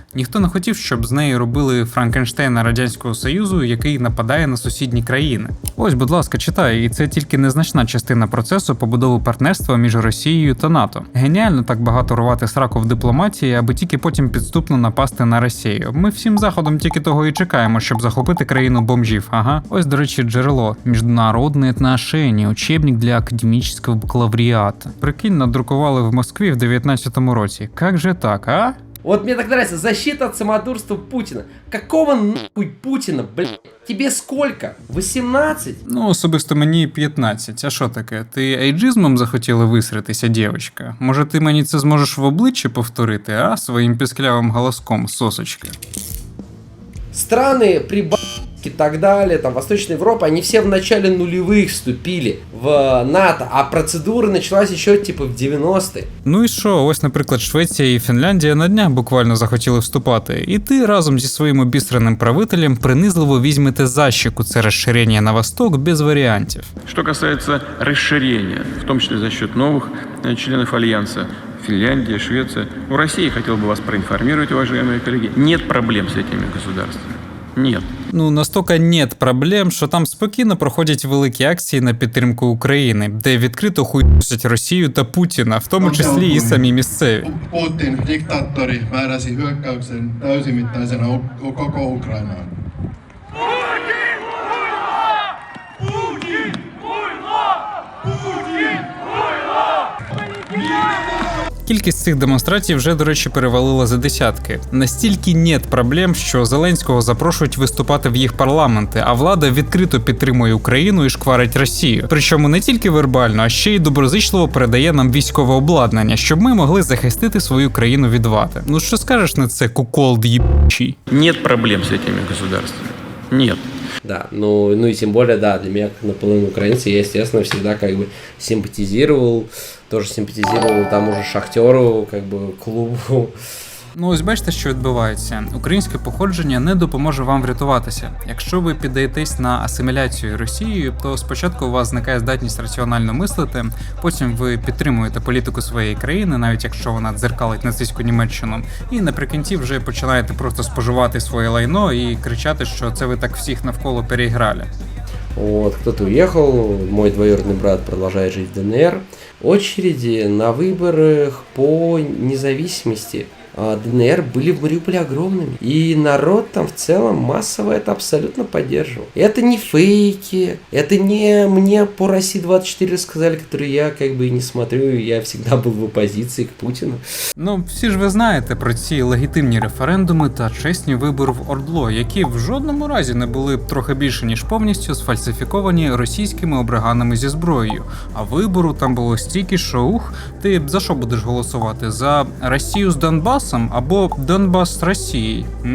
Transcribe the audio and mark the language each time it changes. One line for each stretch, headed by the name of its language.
Ukrainian: Ніхто не хотів, щоб з неї робили Франкенштейна Радянського Союзу, який нападає на сусідні країни. Ось, будь ласка, читай, і це тільки незначна частина процесу побудови партнерства між Росією та НАТО. Геніально так багато рвати сраку в дипломатії, аби тільки потім підступно напасти на Росію. Ми всім заходом тільки того і чекаємо, щоб захопити країну бомжів. Ага. Ось, до речі, джерело.
Russian: Международные отношения. Учебник для академического бакалавриата.
Ukrainian: Прикинь, надрукували в Москві в 19-му році.
Russian: Как же так, а? Вот мне так нравится, защита от самодурства Путина. Какого нахуй Путина, блядь? Тебе сколько? 18?
Ukrainian: Ну, особисто мені 15. А що таке? Ти ейджизмом захотіла висритися, дівчинка? Може, ти мені це зможеш в обличчі повторити, а? Своїм пісклявим голоском, сосочка.
Russian: Страны Прибалтики и так далее, там Восточная Европа, они все в начале нулевых вступили в НАТО, а процедура началась еще типа в 90-е.
Ukrainian: Ну і що, ось, наприклад, Швеція і Фінляндія на днях буквально захотіли вступати, і ти разом зі своїм обісраним правителем принизливо візьмете за щеку це розширення
Russian: на восток
Ukrainian: без варіантів.
Russian: Что касается расширения, в том числе за счет новых членов Альянса, Финляндия, Швеция. У России, хотел бы вас проинформировать, уважаемые коллеги, нет проблем с этими государствами. Нет.
Ukrainian: Ну, настільки
Russian: нет проблем,
Ukrainian: що там спокійно проходять великі акції на підтримку України, де відкрито хуйсять Росію та Путіна, в тому числі і самі місцеві.
Finnish: Putin, diktaattori, määräsi hyökkäyksen täysimittaisena koko Ukrainaan.
Ukrainian: Кількість цих демонстрацій вже, до речі, перевалила за десятки. Настільки
Russian: нет проблем,
Ukrainian: що Зеленського запрошують виступати в їх парламенти, а влада відкрито підтримує Україну і шкварить Росію. Причому не тільки вербально, а ще й доброзичливо передає нам військове обладнання, щоб ми могли захистити свою країну від вати. Ну що скажеш на це, куколд єбучий?
Russian: Нет проблем с этими государствами. Нет. Да, ну и тем более, да, для меня, как наполовину украинца, я, естественно, всегда как бы симпатизировал тому же Шахтеру, как бы клубу.
Ukrainian: Ну ось бачите, що відбувається. Українське походження не допоможе вам врятуватися. Якщо ви піддаєтесь на асиміляцію Росією, то спочатку у вас зникає здатність раціонально мислити, потім ви підтримуєте політику своєї країни, навіть якщо вона дзеркалить нацистську Німеччину, і наприкінці вже починаєте просто споживати своє лайно і кричати, що це ви так всіх навколо переіграли.
Russian: Вот, кто-то уехал, мой двоюродный брат продолжает жить в ДНР. Очереди на выборах по независимости ДНР были в Мариуполе огромными. И народ там в целом массово это абсолютно поддерживал. Это не фейки, это не мне по России-24 рассказали, которые я как бы и не смотрю, я всегда был в оппозиции к Путину.
Ukrainian: Ну, всі ж ви знаєте про ці легітимні референдуми та чесні вибори в ОРДЛО, які в жодному разі не були трохи більше, ніж повністю сфальсифіковані російськими обриганами зі зброєю. А вибору там було стільки, що ти за що будеш голосувати? За Росію з Донбасом або Донбас з Росією?